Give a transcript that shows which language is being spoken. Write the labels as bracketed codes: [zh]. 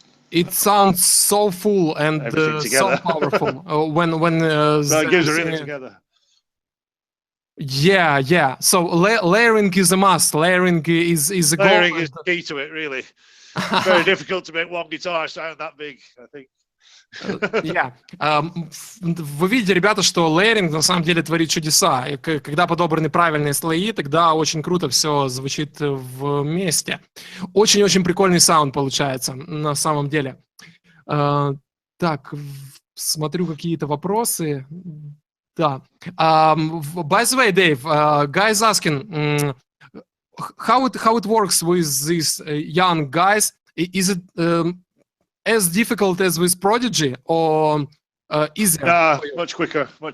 [en] It sounds so full and so powerful when so it gives everything together. Yeah. So layering is a must. Layering is a goal. Layering is key to it, really. It's very difficult to make one guitar sound that big, I think. Yeah. [ru] Вы видите, ребята, что лейеринг на самом деле творит чудеса. И когда подобраны правильные слои, тогда очень круто все звучит вместе. Очень-очень прикольный саунд получается на самом деле. Так, смотрю какие-то вопросы. Да. [en] By the way, Dave, guys asking how it works with these young guys. Is it as difficult as with Prodigy, or easier? No, much quicker.